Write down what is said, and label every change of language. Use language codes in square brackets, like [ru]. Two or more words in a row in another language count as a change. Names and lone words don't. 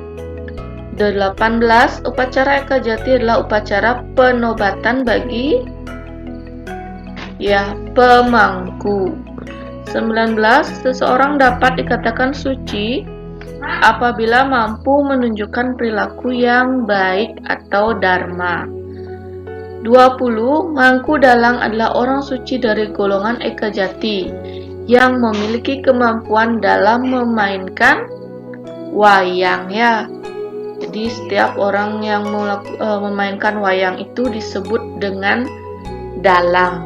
[id] 18, upacara Eka Jati adalah upacara penobatan bagi pemangku. 19, seseorang dapat dikatakan suci apabila mampu menunjukkan perilaku yang baik atau dharma. 20, mangku dalang adalah orang suci dari golongan Eka Jati yang memiliki kemampuan dalam memainkan wayang ya. Jadi setiap orang yang memainkan wayang itu disebut dengan dalang.